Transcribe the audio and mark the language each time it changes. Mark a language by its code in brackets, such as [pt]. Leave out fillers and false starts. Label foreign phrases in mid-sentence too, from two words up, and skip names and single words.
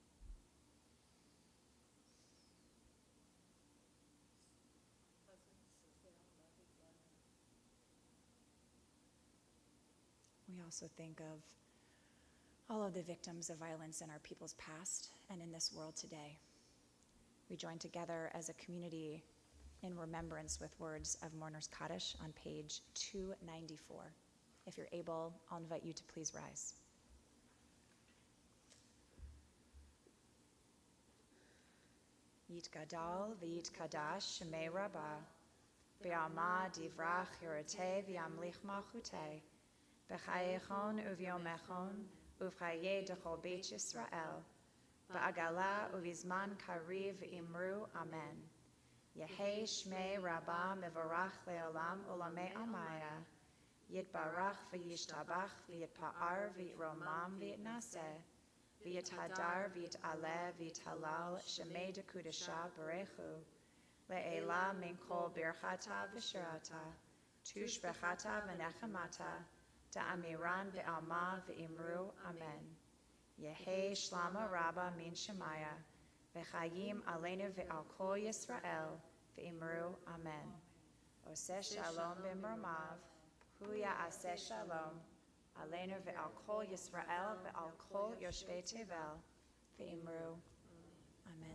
[en] We also think of all of the victims of violence in our people's past and in this world today. We join together as a community in remembrance with words of Mourner's Kaddish on page 294. If you're able, I'll invite you to please rise. [arc] יתגדל ויתקדש שמיה רבא, בעלמא דברא כרעותיה וימליך מלכותיה, בחייכון וביומיכון ובחיי דכל בית ישראל, בעגלא ובזמן קריב אמרו אמן. יהא שמיה רבא מברך לעלם ולעלמי עלמיא, יתברך וישתבח ויתפאר ויתרומם ויתנשא, ויתהדר ויתעלה ויתהלל שמיה דקודשא בריך הוא, לעלא מן כל ברכתא ושירתא, תשבחתא ונחמתא, דאמירן בעלמא ואמרו אמן. יהא שלמא רבא מן שמיא, וחיים עלינו ועל כל ישראל, ואמרו אמן. [he] עושה שלום במרומיו, הוא יעשה שלום, עלינו ועל כל ישראל, ועל כל יושבי תבל, ואמרו אמן.